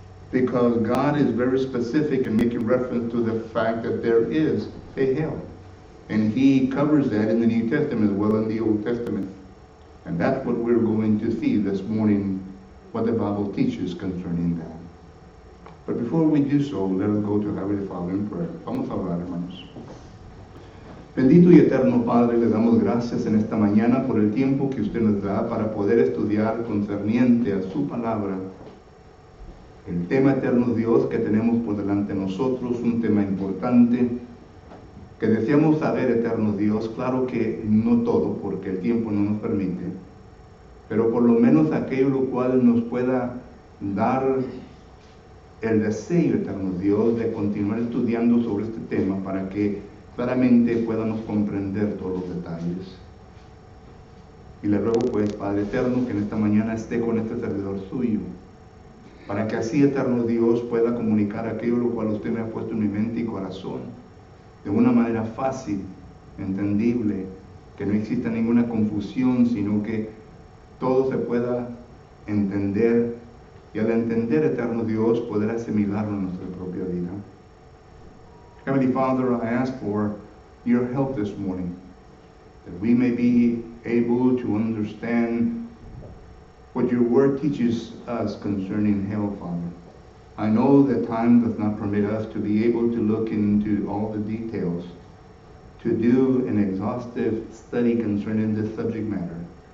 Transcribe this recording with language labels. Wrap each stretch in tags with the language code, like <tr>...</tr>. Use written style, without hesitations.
<en>Because God is very specific in making reference to the fact that there is a hell. And he covers that in the New Testament as well as in the Old Testament. And that's what we're going to see this morning, what the Bible teaches concerning that. But before we do so, let us go to Heavenly Father in prayer.</en> <es>Vamos a orar, hermanos. Bendito y eterno Padre, le damos gracias en esta mañana por el tiempo que usted nos da para poder estudiar concerniente a su palabra. El tema, eterno Dios, que tenemos por delante de nosotros, un tema importante, que deseamos saber, eterno Dios, claro que no todo, porque el tiempo no nos permite, pero por lo menos aquello lo cual nos pueda dar el deseo, eterno Dios, de continuar estudiando sobre este tema para que claramente podamos comprender todos los detalles. Y le ruego pues, Padre eterno, que en esta mañana esté con este servidor suyo, para que así, eterno Dios, pueda comunicar aquello lo cual usted me ha puesto en mi mente y corazón, de una manera fácil, entendible, que no exista ninguna confusión, sino que todo se pueda entender, y al entender, eterno Dios, poder asimilarlo en nuestra propia vida.</es> <en>Heavenly Father, I ask for your help this morning, that we may be able to understand what your word teaches us concerning hell, Father. I know that time does not permit us to be able to look into all the details, to do an exhaustive study concerning this subject matter.</en>